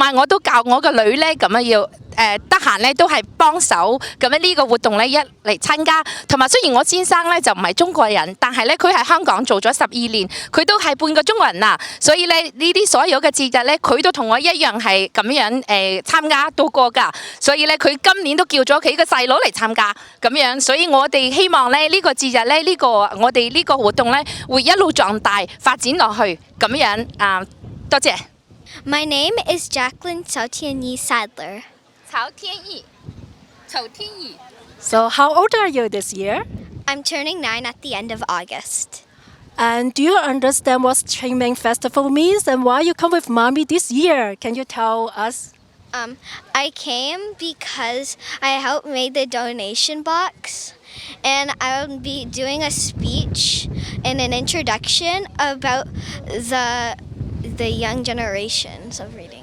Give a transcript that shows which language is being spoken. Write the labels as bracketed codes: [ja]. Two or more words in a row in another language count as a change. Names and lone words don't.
[yue] 埋我都教我個女咧咁樣要得閒咧都係幫手咁樣呢個活動咧一嚟參加，同埋雖然我先生咧就唔係中國人，但係咧佢喺香港做咗12年，佢都係半個中國人啦，所以咧呢啲所有嘅節日咧佢都同我一樣係咁樣參加到過㗎，所以咧佢今年都叫咗佢個細佬嚟參加咁樣，所以我哋希望咧呢個節日咧我哋呢個活動咧會一路壯大發展落去咁樣多謝。 [en] My name is Jacqueline Sautianyi Sadler. 曹天意，曹天意。 So how old are you this year? I'm turning 9 at the end of August. And do you understand what Ching Ming Festival means and why you come with mommy this year? Can you tell us? I came because I helped make the donation box, and I'll be doing a speech and an introduction about the young generations of reading.